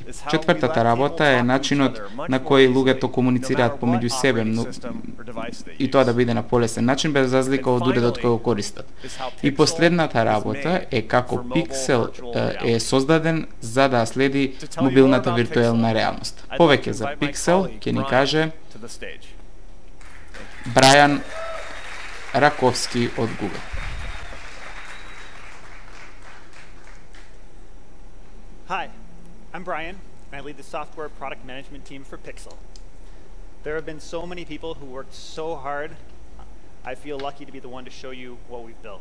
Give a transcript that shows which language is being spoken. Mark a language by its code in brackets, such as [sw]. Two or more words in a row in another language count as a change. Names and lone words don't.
[mk] Четвртата работа е начинот на кој луѓето комуницираат помеѓу себе, и тоа да биде на полесен начин без разлика од уредот кој го користат. И последната работа е како Pixel е создаден за да следи мобилната виртуелна реалност. Повеќе за Pixel ќе ни каже Брайан Раковски од Google. [en] Hi, I'm Brian, and I lead the software product management team for Pixel. There have been so many people who worked so hard. I feel lucky to be the one to show you what we've built.